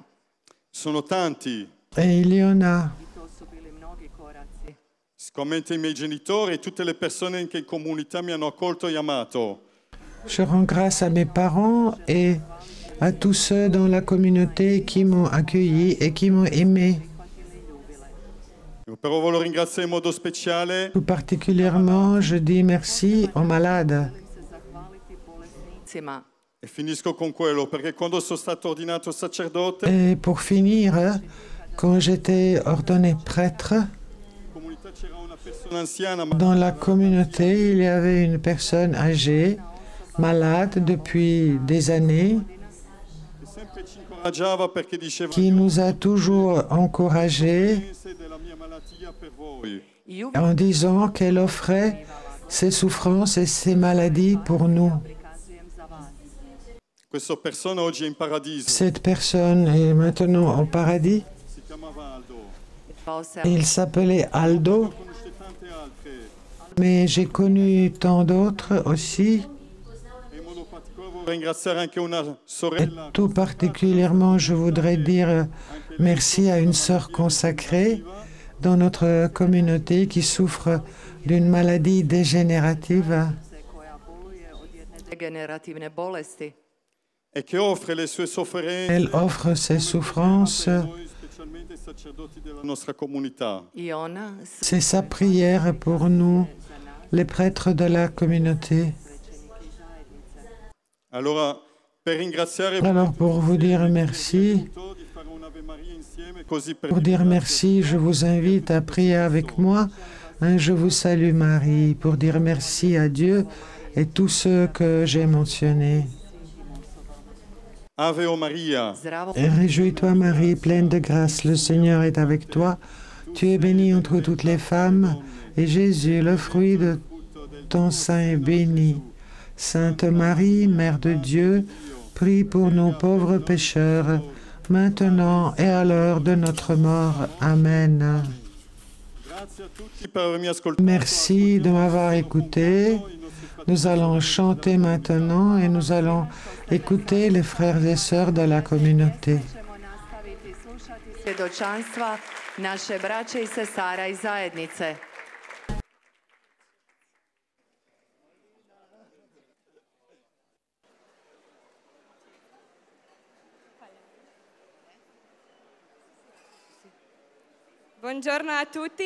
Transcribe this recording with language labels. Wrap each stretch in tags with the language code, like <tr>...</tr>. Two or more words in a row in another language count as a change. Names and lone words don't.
<it>Sono tanti,</it> <fr>Et il y en a.</fr> <hr>I to su bili mnogi koraci.</hr> <it>sicuramente i miei genitori e tutte le persone che in comunità mi hanno accolto e amato.</it> <fr>Je rends grâce à mes parents et à tous ceux dans la communauté qui m'ont accueilli et qui m'ont aimé.</fr> <it>Però voglio ringraziare in modo speciale</it> <fr>Tout particulièrement, je dis merci aux malades.</fr> <hr>Se zahvaliti bolesnicima.</hr> <it>e finisco con quello, perché quando sono stato ordinato sacerdote,</it> <fr>Et pour finir, quand j'étais ordonné prêtre,</fr> <it>in comunità c'era una persona anziana, ma</it> <fr>dans la communauté, il y avait une personne âgée, malade depuis des années,</fr> <it>che sempre ci incoraggiava perché diceva</it> <fr>qui nous a toujours encouragés</fr> <it>"Pensa della mia malattia per voi".</it> <hr>I uvijek</hr> <fr>en disant qu'elle offrait ses souffrances et ses maladies pour nous.</fr> <hr>prikazujem za vas.</hr> <it>Questa persona oggi è in paradiso,</it> <fr>Cette personne est maintenant au paradis.</fr> <it>si chiamava Aldo.</it> <hr>Zvao se</hr> <fr>Il s'appelait Aldo,</fr> <it>Conosce tante altre</it> <fr>mais j'ai connu tant d'autres aussi.</fr> <it>e in modo particolare voglio ringraziare anche una</it> <fr>Et</fr> <it>sorella</it> <fr>tout particulièrement, je voudrais dire merci à une sœur consacrée, dans notre communauté qui souffre d'une maladie dégénérative</fr> <hr>degenerativne bolesti.</hr> <it>e che offre le sue sofferenze</it> <fr>Elle offre ses souffrances.</fr> <it>per noi, specialmente i sacerdoti della nostra comunità.</it> <hr>I ona</hr> <fr>C'est sa prière pour nous, les prêtres de la communauté.</fr> <it>Allora, per ringraziare</it> <fr>Alors pour vous dire merci,</fr> <it>di fare un'Ave Maria insieme, così per</it> <fr>pour dire merci, je vous invite à prier avec moi. Je vous salue Marie, pour dire merci à Dieu et tous ceux que j'ai mentionnés.</fr> <it>Ave o Maria,</it> <hr>zdravo</hr> <fr>Et réjouis-toi Marie, pleine de grâce, le Seigneur est avec toi. Tu es bénie entre toutes les femmes, et Jésus, le fruit de ton sein, est béni. Sainte Marie, Mère de Dieu, prie pour nous pauvres pécheurs, maintenant et à l'heure de notre mort. Amen.</fr> <it>grazie a tutti per avermi ascoltato.</it> <fr>Merci de m'avoir écouté. Nous allons chanter maintenant et nous allons écouter les frères et sœurs de la communauté.</fr> <hr>ćemo nastaviti slušati svjedočanstva naše braće i sestara iz zajednice.</hr> <it>Buongiorno a tutti.</it>